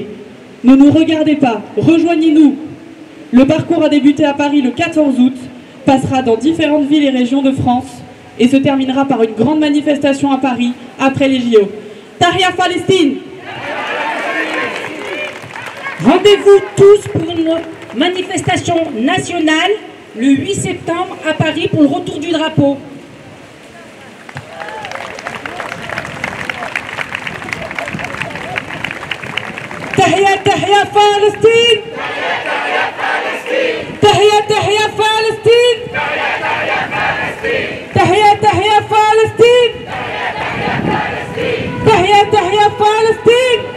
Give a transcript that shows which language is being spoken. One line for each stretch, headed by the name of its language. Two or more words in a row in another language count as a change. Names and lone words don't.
French: Ne nous regardez pas, rejoignez-nous. Le parcours a débuté à Paris le 14 août, passera dans différentes villes et régions de France et se terminera par une grande manifestation à Paris après les JO.
Arabic: تحيا فلسطين!
French: Rendez-vous tous pour une manifestation nationale le 8 septembre à Paris pour le retour du drapeau.
Arabic: تحيا تحيا فلسطين! تحيا تحيا فلسطين! تحيا تحيا فلسطين! تحيا تحيا فלסطين!